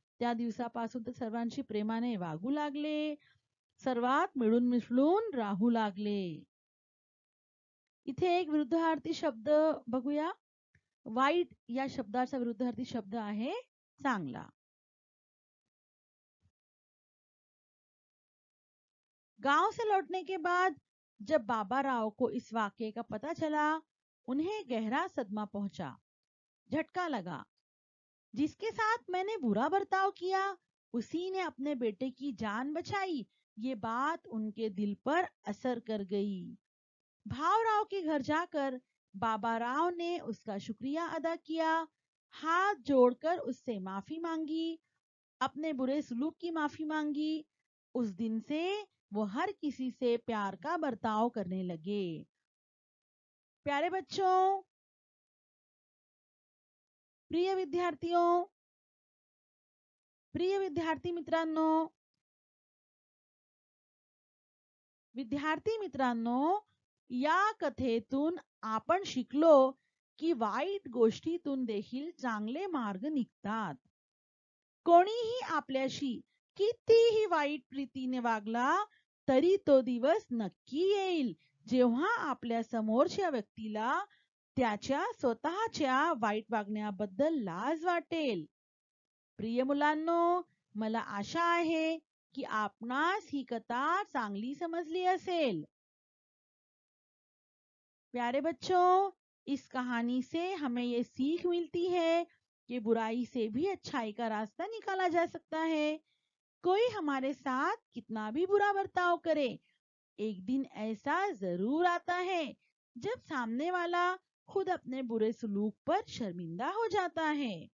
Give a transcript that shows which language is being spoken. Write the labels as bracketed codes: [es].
[mr] त्या दिवसापासून ते सर्वांशी प्रेमाने वागू लागले. सर्वात मिळून मिसळून राहू लागले. इथे एक विरुद्धार्थी शब्द बघूया. वाईट या शब्दाचा विरुद्धार्थी शब्द आहे चांगला. [hi] गांव से लौटने के बाद जब बाबाराव को इस वाक्य का पता चला उन्हें गहरा सदमा पहुंचा. झटका लगा. जिसके साथ मैंने बुरा बर्ताव किया उसी ने अपने बेटे की जान बचाई. ये बात उनके दिल पर असर कर गई. भावराव के घर जाकर बाबाराव ने उसका शुक्रिया अदा किया. हाथ जोड़कर उससे माफी मांगी. अपने बुरे सलूक की माफी मांगी. उस दिन से वो हर किसी से प्यार का बर्ताव करने लगे. प्यारे बच्चों, [mr] प्रिय विद्यार्थियों, प्रिय विद्यार्थी मित्रांनो, या कथेतून आपण शिकलो की वाईट गोष्टीतून देखील चांगले मार्ग निघतात. कोणीही आपल्याशी कितीही वाईट प्रीतीने वागला तरी तो दिवस नक्की येईल जेव्हा आपल्या समोरच्या व्यक्तीला त्याच्या स्वतःच्या वाईट वागण्याबद्दल लाज वाटेल. प्रिय मुलांनो, मला आशा आहे की आपणास ही कथा चांगली समजली असेल। [hi] प्यारे बच्चों, इस कहानी से हमें ये सीख मिलती है कि बुराई से भी अच्छाई का रास्ता निकाला जा सकता है। कोई हमारे साथ कितना भी बुरा बर्ताव करे, एक दिन ऐसा जरूर आता है जब सामने वाला खुद अपने बुरे सलूक पर शर्मिंदा हो जाता है।